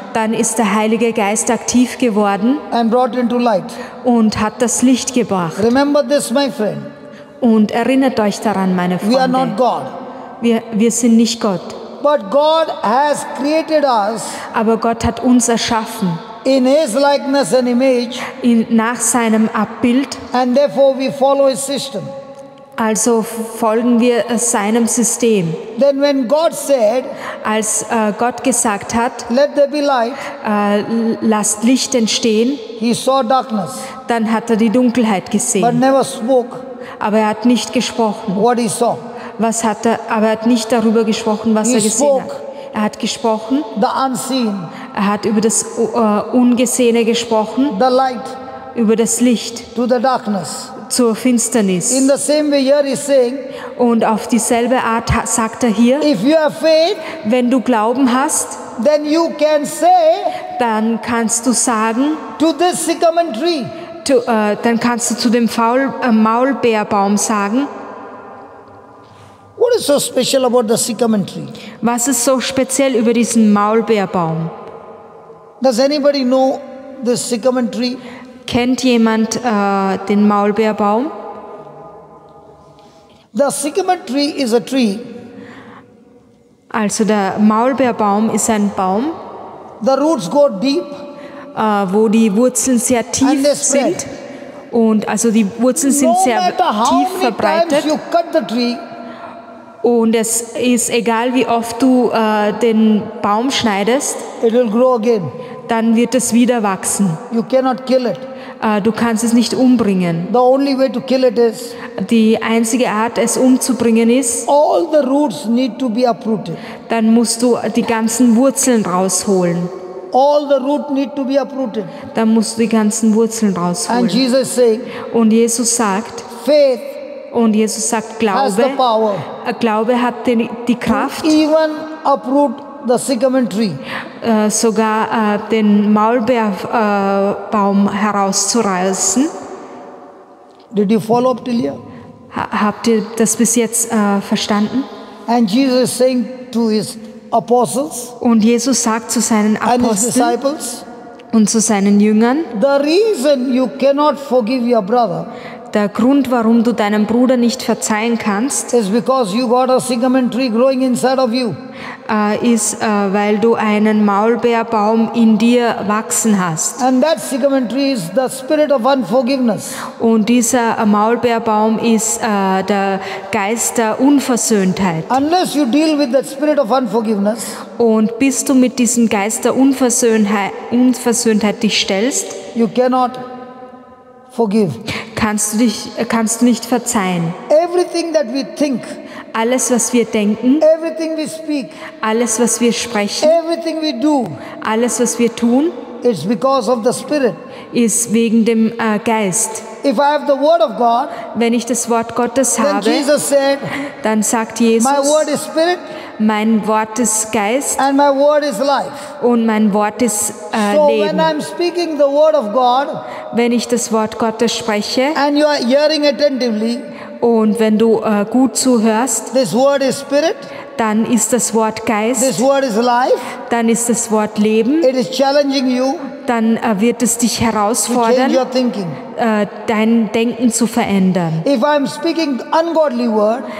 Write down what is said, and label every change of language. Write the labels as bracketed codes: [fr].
[de] dann ist der Heilige Geist aktiv geworden [en] and brought into light. [de] und hat das Licht gebracht. [en] Remember this, my friend. [de] Und erinnert euch daran, meine [en] We are not [de] Freunde, [en] God. [de] wir sind nicht Gott, [en] But God has created us [de] aber Gott hat uns erschaffen [en] in his likeness and image, [de] nach seinem Abbild. [en] and therefore we follow his system. [de] Also folgen wir seinem System. [en] Then when God said, [de] Als Gott gesagt hat, [en] let there be light, [de] lasst Licht entstehen, [en] he saw darkness, [de] dann hat er die Dunkelheit [en] but [de] gesehen. [en] never spoke [de] Aber er hat nicht gesprochen, [en] what he saw. [de] aber er hat nicht darüber gesprochen, was [en] He [de] er gesehen [en] spoke. [de] hat. Er hat gesprochen, [en] The unseen, [de] er hat über das Ungesehene gesprochen, [en] the light [de] über das Licht [en] to the darkness. [de] zur Finsternis. [en] In the same way, here he's saying, [de] Und auf dieselbe Art sagt er hier, [en] if you have faith, [de] wenn du Glauben hast, [en] then you can say [de] dann kannst du sagen, [en] to this sycamore tree, [de] dann kannst du zu dem Maulbeerbaum sagen, [en] what is so special about the sycamore tree? [de] was ist so speziell über diesen Maulbeerbaum? [en] Does anybody know this sycamore tree? [de] Kennt jemand den Maulbeerbaum? [en] The sycamore tree is a tree. [de] Also der Maulbeerbaum ist ein Baum, [en] The roots go deep [de] wo die Wurzeln sehr [en] and [de] tief [en] they spread. [de] sind. Und also die Wurzeln sind [en] No [de] sehr [en] matter how [de] tief [en] many [de] verbreitet. [en] times you cut the tree, [de] Und es ist egal, wie oft du den Baum schneidest, [en] it will grow again. [de] dann wird es wieder wachsen. [en] You cannot kill it. [de] Du kannst es nicht umbringen. [en] The only way to kill it is [de] Die einzige Art, es umzubringen, ist, [en] all the roots need to be uprooted. [de] dann musst du die ganzen Wurzeln rausholen. [en] All the root need to be uprooted. [de] Dann musst du die ganzen Wurzeln [en] And [de] rausholen. [en] Jesus is saying, [de] Und Jesus sagt, [en] faith has the [de] Glaube, [en] power [de] Glaube hat die Kraft, [en] even uproot the sycamore tree. [de] sogar den Maulbeerbaum herauszureißen. [en] Did you follow up till here? [de] Habt ihr das bis jetzt verstanden? [en] And Jesus is saying to his apostles [de] Und Jesus sagt zu seinen [en] and his [de] Aposteln [en] disciples, [de] und zu seinen Jüngern, [en] the reason you cannot forgive your brother [de] der Grund, warum du deinem Bruder nicht verzeihen kannst, [en] is because you got a sycamore tree growing inside of you. [de] ist, weil du einen Maulbeerbaum in dir wachsen hast. [en] And that sycamore tree is the spirit of unforgiveness. [de] Und dieser Maulbeerbaum ist der Geist der Unversöhntheit. [en] Unless you deal with that spirit of unforgiveness, [de] Und bis du mit diesem Geist der Unversöhntheit dich stellst, [en] you cannot forgive. [de] kannst du nicht verzeihen. [en] Everything that we think, [de] Alles, was wir denken, [en] everything we speak, [de] alles, was wir sprechen, [en] everything we do, [de] alles, was wir tun, [en] it's because of the spirit. [de] ist wegen dem Geist. [en] If I have the word of God, [de] Wenn ich das Wort Gottes [en] then [de] habe, [en] Jesus said, [de] dann sagt Jesus, [en] my word is spirit [de] mein Wort ist Geist [en] and my word is life. [de] und mein Wort ist [en] So when [de] Leben. [en] I'm speaking the word of God [de] Wenn ich das Wort Gottes spreche [en] and you are hearing attentively, [de] und wenn du gut zuhörst, [en] this word is spirit, [de] dann ist das Wort [en] this [de] Geist, [en] word is life, [de] dann ist das Wort Leben, [en] it is challenging you [de] dann wird es dich [en] to change [de] herausfordern, [en] your thinking. [de] dein Denken zu verändern. [en] If I'm speaking ungodly word,